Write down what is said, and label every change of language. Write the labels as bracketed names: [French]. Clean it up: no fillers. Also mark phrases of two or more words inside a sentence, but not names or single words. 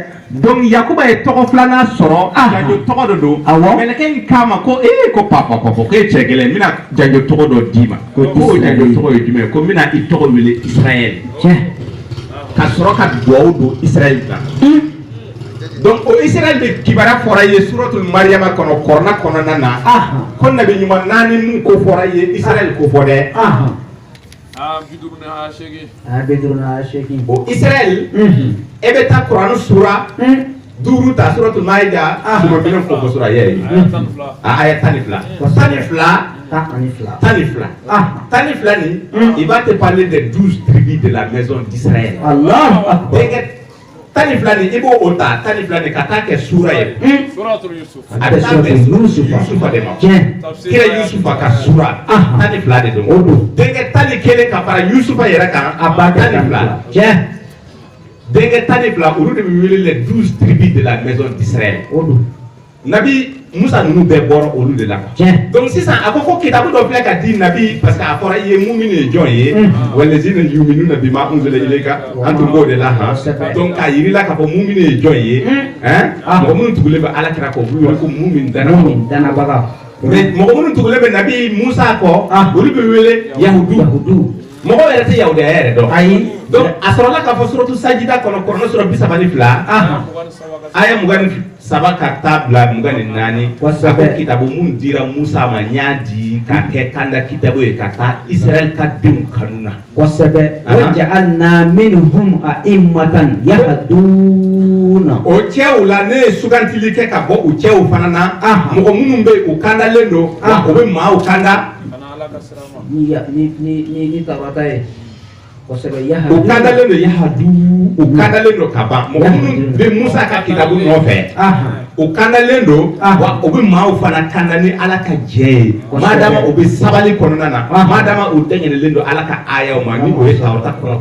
[Bambara] donc Yakuba ye tɔgɔ filanan sɔrɔ janjo tɔgɔ dɔ don mɛlɛkɛ in k'a ma ko ko papa ko e cɛ gɛlɛn n bɛna janjo tɔgɔ dɔ d'i ma ko janjo tɔgɔ ye jumɛn ye ko n bɛna i tɔgɔ wele Israël ka sɔrɔ ka dugawu don Israël kan donc o Israël de kibaruya fɔra i ye suratul Mariyama kɔnɔ kɔrɔna kɔnɔna na ko nabi ɲuman 4 mun ko fɔra i ye Israël ko fɔ dɛ o Israël e bɛ taa Kuranu sura 5 ta suratul Maida sura 1 ko fɔ sura ye aya 12 ni [French] il va te parler des 12 tribus de la maison d'Israël. [Bambara] Allah tani filani i b'o o ta tani filani ka taa kɛ sura ye suratul Yusuf a bɛ taa bɛn Yusufa de ma kira Yusufa ka sura tani fila de don denkɛ tani kelen ka fara Yusufa yɛrɛ kan a ba tani fila denkɛ tani fila olu de bɛ wele [French] les 12 tribus de la maison d'Israël [Bambara] nabi Musa ninnu bɛɛ bɔra olu de la donc sisan a ko kitabu dɔ filɛ ka di nabi [French] parce que [Bambara] a fɔra i ye mumini ye jɔn ye [Arabic] والذين يؤمنون بما أنزل إليك [Bambara] an tun b'o de la donc k'a yirila k'a fɔ mumini ye jɔn ye mɔgɔ minnu tugulen bɛ Alakira kɔ olu wele ko mumin danabaga mais mɔgɔ minnu tugulen bɛ nabi Musa kɔ olu bɛ wele yahudu mɔgɔ yɛrɛ tɛ yahudiya yɛrɛ dɔn ayi donc a sɔrɔla k'a fɔ suratu sajida kɔnɔ kɔrɔnɛ sura 32 aya 27 ka taa bila 24 a ko kitabu mun dira Musa ma n y'a di k'a kɛ kanda kitabu ye ka taa Israël ka denw kanu na [Arabic] kosɛbɛ وجعلنا منهم أئمة يهدون [Bambara] o cɛw la ne ye sugantili kɛ ka bɔ u cɛw fana na mɔgɔ minnu bɛ u kandalen don u bɛ maaw kanda ni tabata ye kosɛbɛ u kandalen don yahadu u kandalen don ka ban mɔgɔ minnu bɛ Musa ka kitabu nɔfɛ u kandalen don wa u bɛ maaw fana kanda ni Ala ka jɛ ye madama u bɛ sabali kɔnɔna na madama u dɛɲɛnɛlen don Ala ka ayaw ma ni o ye Tawurata kɔnɔ